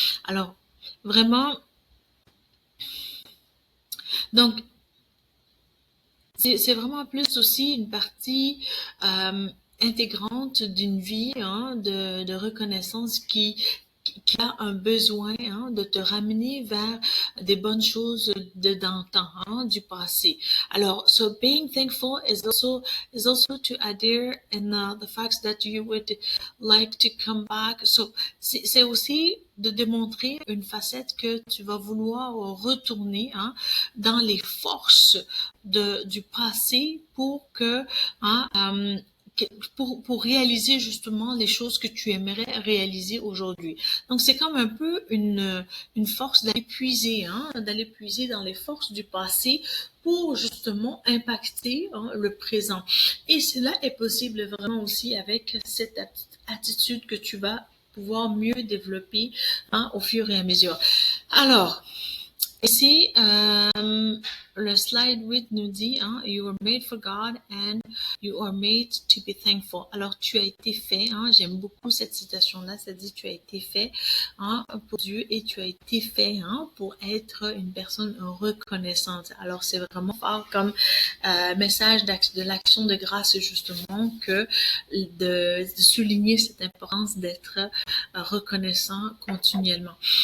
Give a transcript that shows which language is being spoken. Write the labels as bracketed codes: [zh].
[fr] Alors, vraiment, donc, c'est vraiment plus aussi une partie intégrante d'une vie de reconnaissance qui a un besoin de te ramener vers des bonnes choses d'antan, du passé. [en] Alors, so being thankful is also to adhere in the fact that you would like to come back. [fr] So, c'est aussi de démontrer une facette que tu vas vouloir retourner dans les forces du passé pour que pour réaliser justement les choses que tu aimerais réaliser aujourd'hui. Donc c'est comme un peu une force d'aller puiser dans les forces du passé pour justement impacter le présent. Et cela est possible vraiment aussi avec cette attitude que tu vas pouvoir mieux développer au fur et à mesure. Alors, Ici, le slide 8 nous dit, hein, [en] you are made for God and you are made to be thankful. [fr] Alors, tu as été fait, hein, j'aime beaucoup cette citation-là, ça dit tu as été fait, hein, pour Dieu et tu as été fait, hein, pour être une personne reconnaissante. Alors, c'est vraiment fort comme message de l'action de grâce, justement, que de souligner cette importance d'être reconnaissant continuellement.